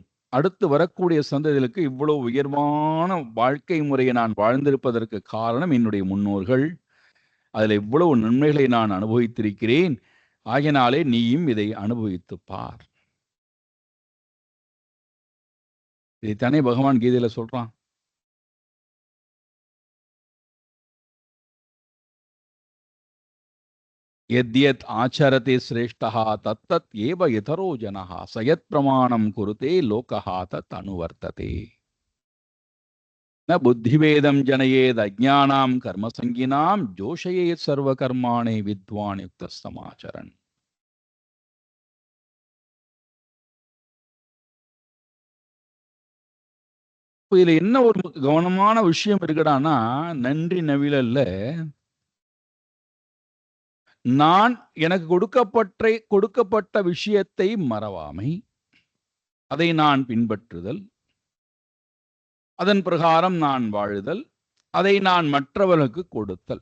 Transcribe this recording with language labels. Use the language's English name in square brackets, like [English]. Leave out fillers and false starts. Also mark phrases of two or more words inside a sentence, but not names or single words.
[Tamil] அடுத்து வரக்கூடிய சந்ததிகளுக்கு இவ்வளவு உயர்வான வாழ்க்கை முறையை நான் வாழ்ந்திருப்பதற்கு காரணம் என்னுடைய முன்னோர்கள். அதில் இவ்வளவு நன்மைகளை நான் அனுபவித்திருக்கிறேன். ஆகினாலே நீயும் இதை அனுபவித்து பார். இதைத்தானே பகவான் கீதையில சொல்றான். [Sanskrit] यद्यत् आचरते श्रेष्ठः तत्तत् एव इतरो जनः सयत् प्रमाणं कुरुते लोकः तत् अनुवर्तते न बुद्धिभेदं जनयेद अज्ञानां कर्मसंगिनां जोषयेत् सर्वकर्माणि विद्वान् युक्तस्तमाचरन्. [Tamil] இதுல என்ன ஒரு கவனமான விஷயம் இருக்குடானா, நன்றி நவிழல்ல நான் எனக்கு கொடுக்கப்பட்ட விஷயத்தை மறவாமை, அதை நான் பின்பற்றுதல், அதன் பிரகாரம் நான் வாழுதல், அதை நான் மற்றவர்களுக்கு கொடுத்தல்.